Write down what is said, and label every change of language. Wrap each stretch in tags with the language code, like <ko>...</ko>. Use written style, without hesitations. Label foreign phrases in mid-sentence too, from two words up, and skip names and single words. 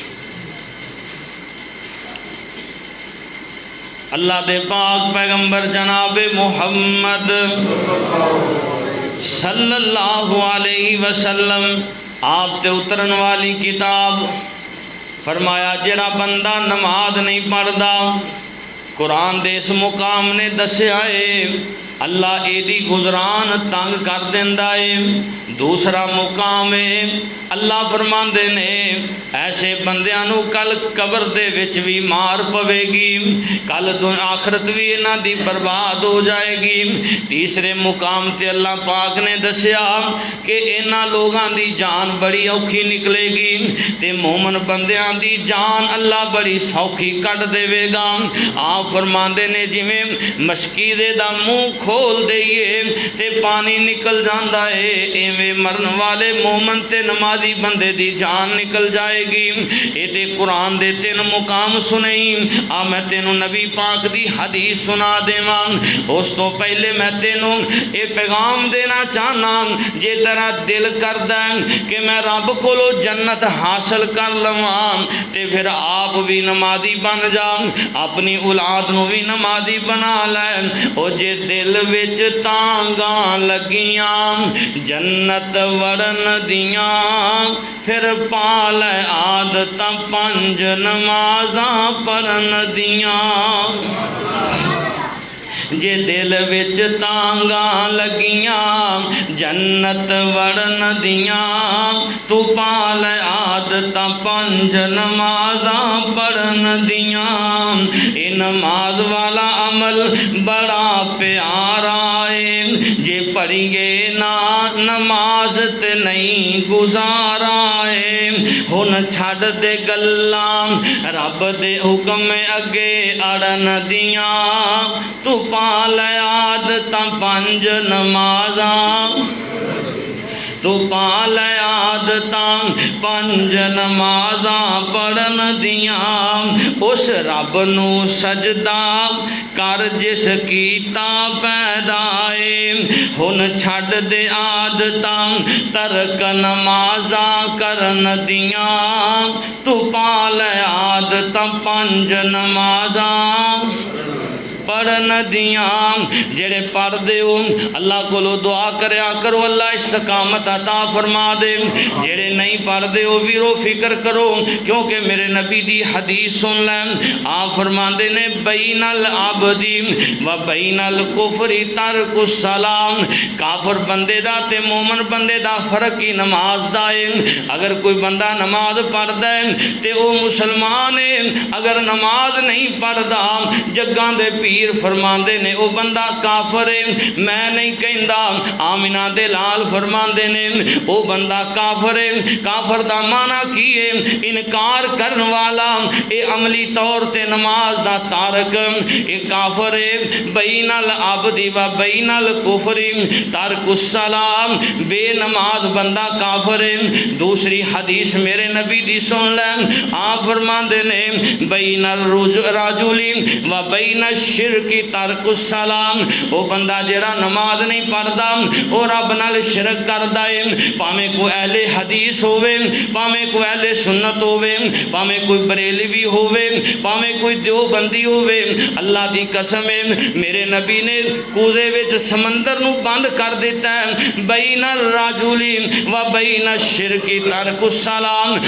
<pa>اللہ دے پاک پیغمبر جناب محمد</pa> <ar>صلی اللہ علیہ وسلم</ar> <pa>آپ تے اترن والی کتاب فرمایا جڑا بندہ نماز نہیں پڑھدا، قرآن دے اس مقام نے دسیا ہے اللہ ایدی گزران تنگ کر دیندا ہے۔ دوسرا مقام ہے اللہ فرماندے نے ایسے بندیاں نو کل قبر دے وچ بھی مار پوے گی، کل آخرت بھی انہاں دی برباد ہو جائے گی۔ تیسرے مقام تے اللہ پاک نے دسیا کہ انہاں لوگاں دی جان بڑی اوکھی نکلے گی تے مومن بندیاں دی جان اللہ بڑی سوکھی کٹ دے گا۔ آپ فرماندے نے جویں مشکیزے دا منہ کھول دئیے تے پانی نکل جاندا ہے، ایویں مرن والے مومن تے نمازی بندے دی جان نکل جائے گی۔ اے تے قرآن دے 3 مقام سنیں، آ میں تینوں نبی پاک دی حدیث سنا دیواں۔ اس تو پہلے میں تینوں اے پیغام دینا چاہنا، جے تیرا دل کردا کہ میں رب کولو جنت حاصل کر لواں تے پھر آپ بھی نمازی بن جا، اپنی اولاد نو بھی نمازی بنا لے۔ او جے دل وچ تانگاں لگیاں جنت وڑن دیاں، پھر پا لے عادتاں 5 نمازاں پڑھن دیاں۔ جے دل وچ تانگاں لگیاں جنت وڑن دیاں، تو پا لے عادتاں 5 نمازاں پڑھن دیاں۔ اے نماز والا عمل بڑا پیارا ہے، جے پڑھیے نا نماز تے نہیں گزارا ہے۔ ہن چھڈ دے گلاں رب دے حکم اگے اڑن دیاں، تو پا لے عادتاں 5 نمازاں، تو پا لے عادتاں 5 نمازاں پڑھن دیاں۔ اس رب نو سجدہ کر جس کیتا پیدا ہے، ہن چھڈ دے عادتاں ترک نمازاں کرن دیاں، تو پا لے عادتاں 5 نمازاں پڑھن دیاں۔ جڑے پڑھ دیو اللہ کولو دعا کریا کرو اللہ استقامت عطا فرما دے، جڑے نہیں پڑھ دیو ویرو فکر کرو، کیونکہ میرے نبی دی حدیث سن لیں۔ آپ فرماندے نے</pa> <ar>بین العبد و بین الکفر ترک الصلاۃ،</ar> <pa>کافر بندے دا تے مومن بندے دا فرق ہی نماز دا ہے۔ اگر کوئی بندہ نماز پڑھدا ہے تے وہ مسلمان ہے، اگر نماز نہیں پڑھدا جگاں دے پیر فرماندے نے او بندہ کافر ہے۔ میں نہیں کہندا، آمینہ دے لال فرماندے نے او بندہ کافر ہے۔ کافر دا معنی کی ہے؟ انکار کرن والا، اے عملی طور تے نماز دا تارک، اے کافر ہے۔</pa> <ar>بین العبد و بین الکفر ترک الصلاۃ،</ar> <pa>بے نماز بندہ کافر ہے۔ دوسری حدیث میرے نبی دی سن لیں، آپ فرماندے نے</pa> <ar>بین الرجل و بین شرک ترک الصلاۃ،</ar> <pa>او بندہ جڑا نماز نہیں پڑھدا او رب نال شرک کردا ہے، پاویں کوئی اہل حدیث ہووے، پاویں کوئی اہل سنت ہووے، پاویں کوئی بریلوی ہووے، پاویں کوئی دیوبندی ہووے۔ اللہ دی قسم ہے میرے نبی نے کوزے وچ سمندر نو بند کر دیتا ہے،</pa> <ar>بین الرجل و بین الشرک ترک الصلاۃ۔</ar>